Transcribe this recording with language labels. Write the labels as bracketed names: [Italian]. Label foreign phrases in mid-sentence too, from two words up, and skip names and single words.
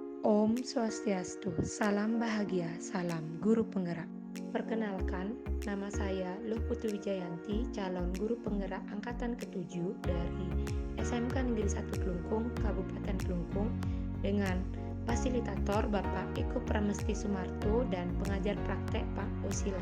[Indonesian] Om Swastiastu, salam bahagia, salam guru penggerak. Perkenalkan, nama saya Luh Putri Wijayanti, calon guru penggerak angkatan ke-7 dari SMK Negeri 1 Klungkung, Kabupaten Klungkung, dengan fasilitator Bapak Eko Pramesti Sumarto dan pengajar praktek Pak Osila.